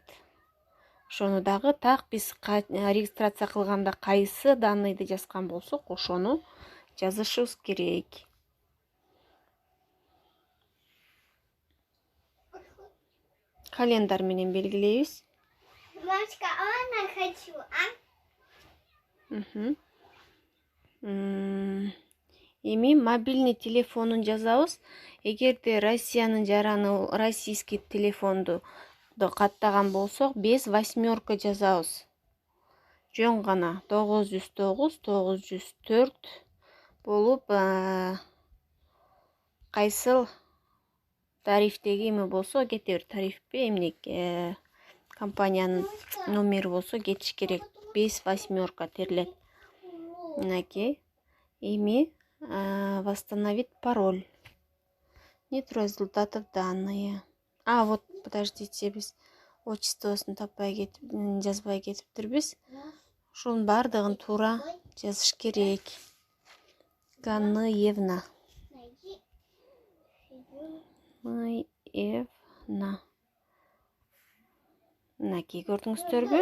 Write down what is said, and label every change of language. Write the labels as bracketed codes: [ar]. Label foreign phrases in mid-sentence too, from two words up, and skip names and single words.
[ky] Ошону дагы так биз регистрация кылганда кайсы данныйды жазган болсок, ошону жазышыбыз керек. Календарь менен белгилейбиз. [ru] Мамочка, а хочу, [ky] Эми мобильный телефонун жазабыз. Эгерде Россиянын жараны российский телефонду каттаган болсок, [ru] без восьмерка [ky] жазабыз. Жөн гана 909 904 болуп, кайсыл тарифтеги эме болсо кете бер, тарифпи эмне компаниянын номери болсо кетиш керек. [ru] Без восьмерка [ky] терилет. Мынакей. Эми [ru] восстановить пароль. Нет результатов данные. Вот, подождите, [ky] биз отчествосун жазбай кетиптирбиз. Ушунун бардыгын туура жазыш керек. Ганыевна. Мынакей көрдүңүздөрбү?